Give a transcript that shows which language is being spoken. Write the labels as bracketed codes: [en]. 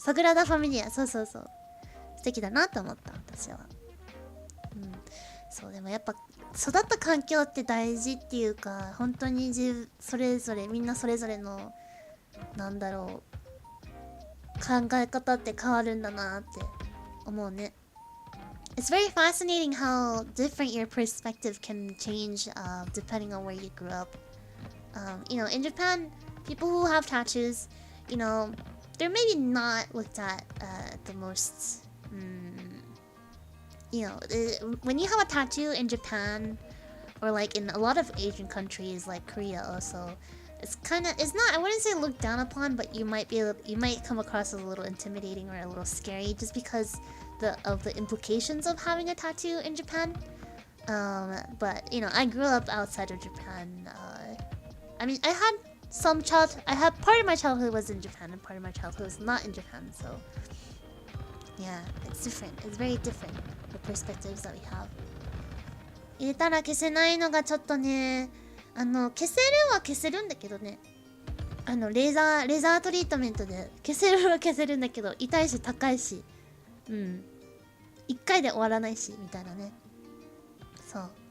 [ja] サグラダ・ファミリア、そうそうそう。素敵だなと思った、私は。そう、でもやっぱ育った環境って大事っていうか、本当にそれぞれみんなそれぞれのなんだろう、考え方って変わるんだなって思うね。 [en] It's very fascinating how different your perspective can change depending on where you grew up. In Japan, people who have tattoos, they're maybe not looked at the most you know, when you have a tattoo in Japan, or like in a lot of Asian countries like Korea also, it's not, I wouldn't say looked down upon, but you might come across as a little intimidating or a little scary just because of the implications of having a tattoo in Japan. But you know, I grew up outside of Japan. I mean, I had part of my childhood was in Japan and part of my childhood was not in Japan, so yeah, it's different. It's very different, the perspectives that we have. [ja] 入れたら消せないのがちょっとね、消せるは消せるんだけどね、レーザートリートメントで消せるは消せるんだけど、痛いし高いし、一回で終わらないしみたいなね。そう。